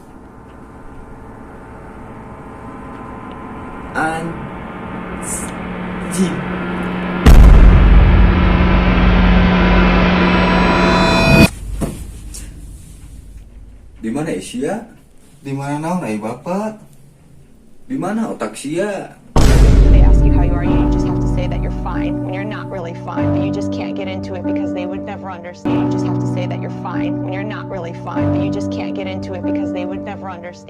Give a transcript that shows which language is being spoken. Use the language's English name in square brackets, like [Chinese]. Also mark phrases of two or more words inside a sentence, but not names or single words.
[Sundanese] Anjing. Di mana Asia? Di mana naon ai bapak? Di mana otak sia? [English] They ask you how you are, you just have to say that you're fine when you're not really fine, but you just can't get into it because they would never understand. You just have to say that you're fine when you're not really fine, but you just can't get into it because they would never understand.